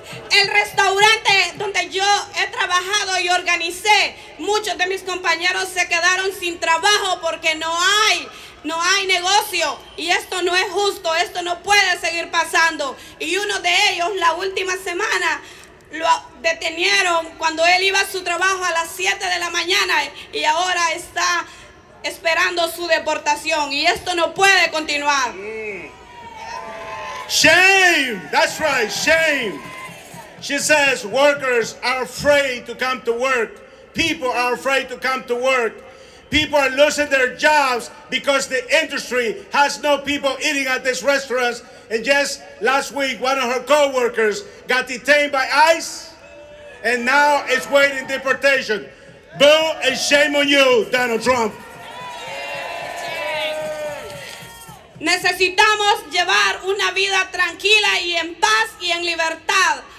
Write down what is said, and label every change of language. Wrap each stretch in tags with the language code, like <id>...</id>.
<es>El restaurante donde yo he trabajado y organicé, muchos de mis compañeros se quedaron sin trabajo porque no hay negocio, y esto no es justo, esto no puede seguir pasando. Y uno de ellos la última semana lo detenieron cuando él iba a su trabajo a las 7 de la mañana y ahora está esperando su deportación, y esto no puede continuar.</es> <en>Shame! That's right, shame. She says workers are afraid to come to work. People are afraid to come to work. People are losing their jobs because the industry has no people eating at these restaurants. And just last week, one of her co-workers got detained by ICE, and now it's waiting deportation. Boo and shame on you, Donald Trump.</en> <es>Necesitamos llevar una vida tranquila y en paz y en libertad.</es>